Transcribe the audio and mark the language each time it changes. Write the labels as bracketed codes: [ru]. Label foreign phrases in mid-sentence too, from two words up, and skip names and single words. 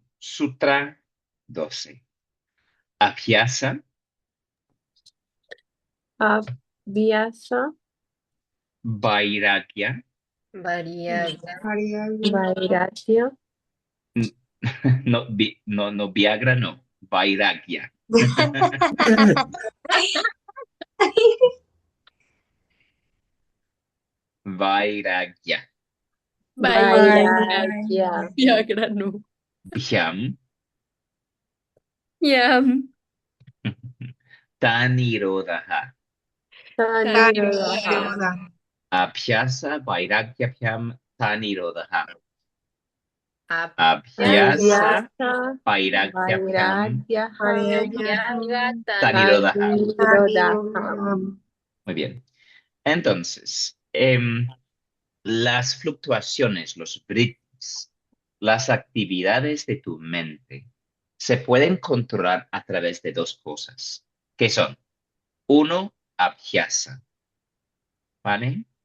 [sa] Sutra 12. Abhyasa, Abhyasa, Vairagya, Variada. Vairagya, [es] n- no, no, Viagra, no, [sa] Vairagya. Vairagya. Vairagya, [es] Viagra no. [sa] Bhyam, Yam. Tanirodha. Tanirodha, Yoda. Abhyasa, Vairagya, Bhyam, Tanirodha. Abhyasa. Abhyasa, Abhyasa, Vairagya, Bhyam, Vairagya, Yaga Tanirodha. Tanirodha. [es] Muy bien. Entonces, las fluctuaciones, los vrittis, las actividades de tu mente se pueden controlar a través de dos cosas, que son, uno, abhyasa, ¿vale?